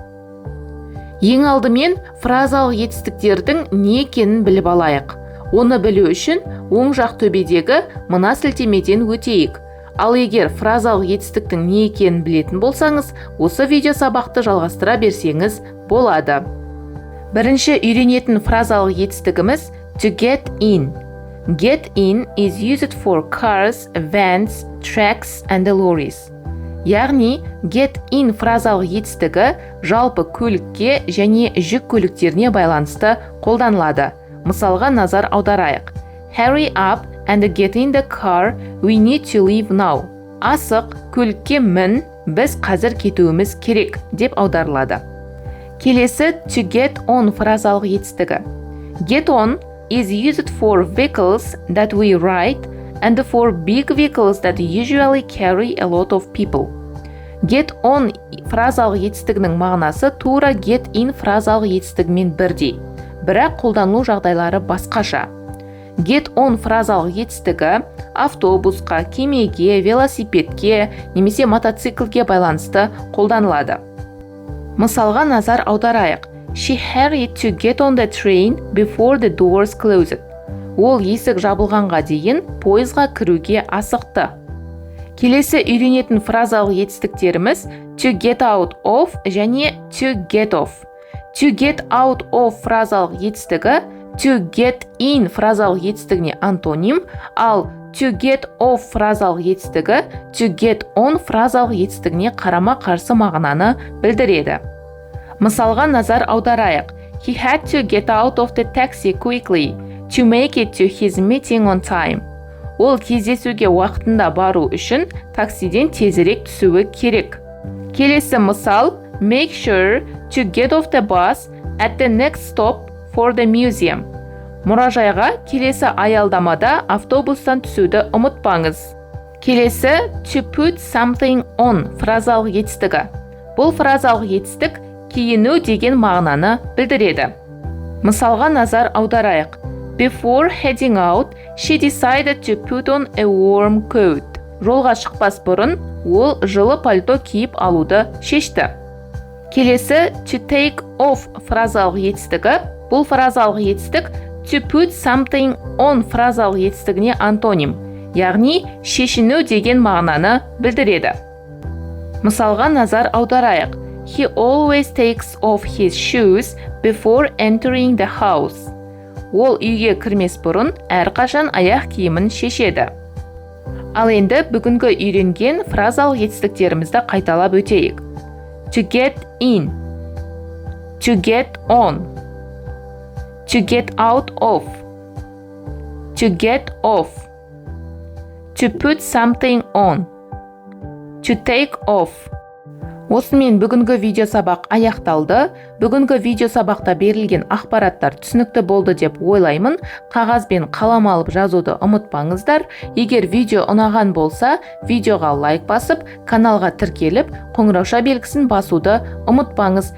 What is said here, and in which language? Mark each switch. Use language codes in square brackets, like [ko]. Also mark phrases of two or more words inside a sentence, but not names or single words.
[kk] Ең алдымен фразалық етістіктердің не екенін біліп алайық. Оны білу үшін оң жақ төбедегі мына сілтемеден өтейік. Ал егер фразалық етістіктің не екенін білетін болсаңыз, осы видео сабақты жалғастыра берсеңіз болады. Бірінші үйренетін фразалық етістігіміз [en] to get in. Get in is used for cars, vans, trucks and lorries. [kk] Яғни, [en] get in [kk] фразалық етістігі жалпы көлікке және жүк көліктеріне байланысты қолданылады. Мысалға назар аударайық. [en] Hurry up and get in the car, we need to leave now. [kk] Асық, көлікке мін, біз қазір кетуіміз керек деп аударылады. Келесі [en] to get on [kk] фразалық етістігі. [en] Get on is used for vehicles that we ride and for big vehicles that usually carry a lot of people. Get on [kk] фразалық етістігінің мағынасы тура [en] get in [kk] фразалық етістігімен бірдей, бірақ қолданылу жағдайлары басқаша. [en] Get on [kk] фразалық етістігі автобусқа, кемеге, велосипедке немесе мотоциклге байланысты қолданылады. Мысалға назар аударайық. [en] She hurried to get on the train before the doors closed. [kk] Ол есік жабылғанға дейін пойызға кіруге асықты. Келесі үйренетін фразалық етістіктеріміз [en] to get out of [kk] және [en] to get off. To get out of [kk] фразалық етістігі [en] to get in [kk] фразалық етістігіне антоним, ал [en] to get off [kk] фразалық етістігі [en] to get on [kk] фразалық етістігіне қарама-қарсы мағынаны білдіреді. Мысалға назар аударайық. [en] He had to get out of the taxi quickly to make it to his meeting on time. [kk] Ол кездесуге уақытында бару үшін таксиден тезірек түсуі керек. Келесі мысал, [en] make sure to get off the bus at the next stop for the museum. [kk] Мұражайға келесі аялдамада автобустан түсуді ұмытпаңыз. Келесі [en] to put something on [kk] фразалық етістігі. Бұл фразалық етістік киіну деген мағынаны білдіреді. Мысалға назар аударайық. [en] Before heading out, she decided to put on a warm coat. [kk] Жолға шықпас бұрын, ол жылы пальто киіп алуды шешті. Келесі [en] to take off [kk] фразалық етістігі. Бұл фразалық етістік [en] to put something on [kk] фразалық етістігіне антоним, яғни шешіну деген мағынаны білдіреді. Мысалға назар аударайық. [en] He always takes off his shoes before entering the house. [kk] Ол үйге кірмес бұрын әрқашан аяқ киімін шешеді. Ал енді бүгінгі үйренген фразалық етістіктерімізді қайталап өтейік. [en] To get in, to get on, to get out of, to get off, to put something on, to take off. [kk] Осымен бүгінгі видео сабақ аяқталды. Бүгінгі видео сабақта берілген ақпараттар түсінікті болды деп ойлаймын. Қағаз бен қалам алып жазуды ұмытпаңыздар. Егер видео ұнаған болса, видеоға лайк басып, каналға тіркеліп, қоңырауша белгісін басуды ұмытпаңыз.